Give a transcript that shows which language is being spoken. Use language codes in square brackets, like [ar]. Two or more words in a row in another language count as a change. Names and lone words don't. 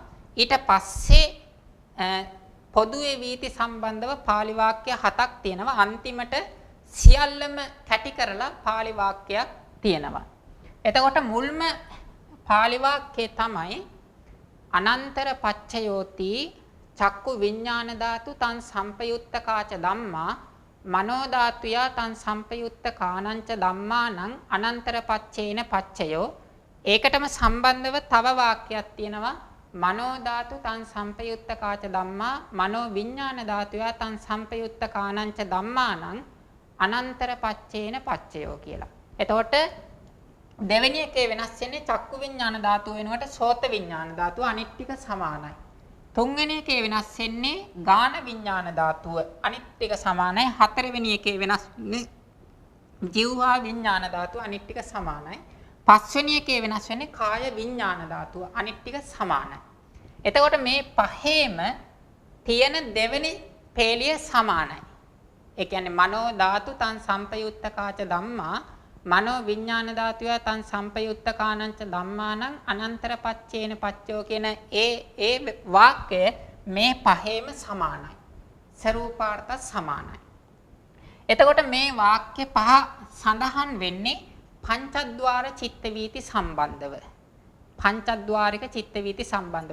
[si] ඊට පස්සේ පොදුවේ වීති සම්බන්ධව පාලි වාක්‍ය 7ක් තියෙනවා. අන්තිමට සියල්ලම කැටි කරලා පාලි වාක්‍යයක් තියෙනවා. එතකොට මුල්ම පාලි වාක්‍යය තමයි [pi] අනන්තර පච්චයෝති චක්කු විඥාන ධාතු තං සම්පයුත්තකාච ධම්මා මනෝ ධාතුයා තං සම්පයුත්තකානංච ධම්මානං අනන්තර පච්චේන පච්චයෝ. [si] ඒකටම සම්බන්ධව තව වාක්‍යයක් තියෙනවා. [pi] මනෝ ධාතු තං සම්පයුත්තකාච ධම්මා මනෝ විඥාන ධාතුයා තං සම්පයුත්තකානංච ධම්මානං අනන්තර පච්චේන පච්චයෝ කියලා. [si] එතකොට දෙවෙනි එකේ වෙනස් වෙන්නේ චක්කු විඥාන ධාතුව වෙනුවට සෝත විඥාන ධාතුව අනිත් ටික සමානයි. තුන්වෙනි එකේ වෙනස් වෙන්නේ ගාන විඥාන ධාතුව අනිත් ටික සමානයි. හතරවෙනි එකේ වෙනස් වෙන්නේ ජීවහා විඥාන ධාතුව අනිත් ටික සමානයි. පස්වෙනි එකේ වෙනස් වෙන්නේ කාය විඥාන ධාතුව අනිත් ටික සමානයි. එතකොට මේ පහේම තියෙන දෙවෙනි පේලිය සමානයි. ඒ කියන්නේ [pi] මනෝ ධාතු තං සම්පයුත්තකාච ධම්මා මනෝ විඥාන ධාතුය තං සම්පයුත්තකානංච ධම්මානං අනන්තර පච්චේන පච්චයෝ [si] කියන ඒ වාක්‍ය මේ පහේම සමානයි. ස්වරූපාර්ථ සමානයි. එතකොට මේ වාක්‍ය පහ සඳහන් වෙන්නේ පංචද්වාර චිත්ත වීති සම්බන්ධව. පංචද්වාරික චිත්ත වීති සම්බන්ධව.